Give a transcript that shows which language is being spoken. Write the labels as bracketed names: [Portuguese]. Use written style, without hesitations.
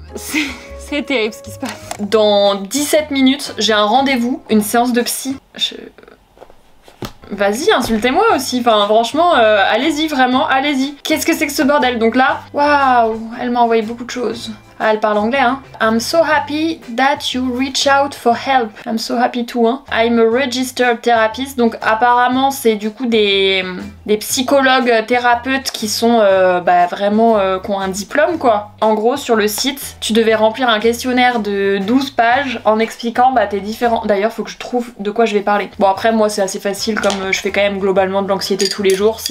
[French] C'est terrible ce qui se passe. Dans 17 minutes, j'ai un rendez-vous, une séance de psy. Vas-y, insultez-moi aussi, enfin franchement, allez-y, vraiment, allez-y. Qu'est-ce que c'est que ce bordel? Donc là, waouh, elle m'a envoyé beaucoup de choses. Ah, elle parle anglais, hein. [English] I'm so happy that you reach out for help. I'm so happy too, [French] hein. [English] I'm a registered therapist. [French] Donc apparemment, c'est du coup des psychologues thérapeutes qui sont vraiment qui ont un diplôme, quoi. En gros, sur le site, tu devais remplir un questionnaire de 12 pages en expliquant tes différents... D'ailleurs, faut que je trouve de quoi je vais parler. Bon, après, moi, c'est assez facile, comme je fais quand même globalement de l'anxiété tous les jours.